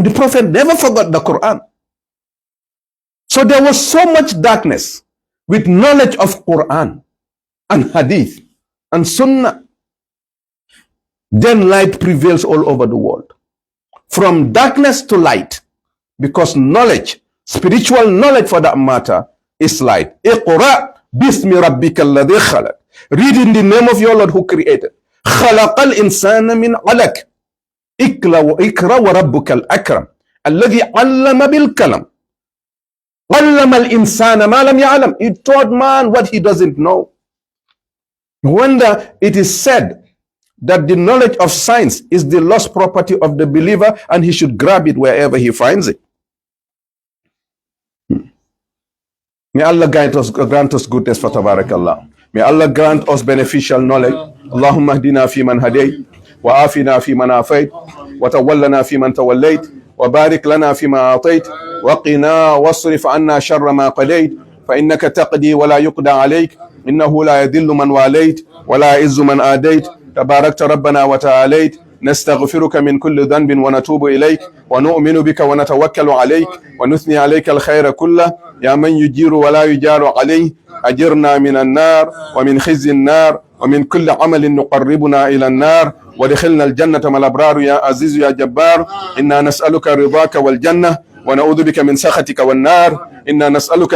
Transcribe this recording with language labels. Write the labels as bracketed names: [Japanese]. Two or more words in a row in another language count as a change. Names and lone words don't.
[English] And the Prophet never forgot the Quran. So there was so much darkness with knowledge of Quran and Hadith and Sunnah. Then light prevails all over the world. From darkness to light, because knowledge, spiritual knowledge for that matter, is light. [Arabic] اقرأ باسم ربك الذي خلق. [English] Read in the name of your Lord who created. [Arabic] خلق الإنسان من علق. اقرأ وربك الأكرم. الذي علم بالقلم. علم الإنسان ما لم يعلم. [English] He taught man what he doesn't know. Wonder it is said that the knowledge of science is the lost property of the believer and he should grab it wherever he finds it. May Allah grant us goodness for tabarakallah. May Allah grant us beneficial knowledge. [Arabic] اللهم اهدنا في من هديت وعافنا في من عافيت وتولنا في من توليت وبارك لنا فيما أعطيت وقنا واصرف عنا شر ما قضيت فإنك تقضي ولا يقضى عليك إنه لا يذل من واليت ولا يعز من عاديت. تباركت ربنا وتعاليت نستغفرك من كل ذنب ونتوب إليك ونؤمن بك ونتوكل عليك ونثني عليك الخير كله يا من يجير ولا يجار عليه أجرنا من النار ومن خزي النار ومن كل عمل نقربنا إلى النار ودخلنا الجنة مع الأبرار يا عزيز يا جبار إنا نسألك رضاك والجنة ونعوذ بك من سخطك والنار إنا نسألك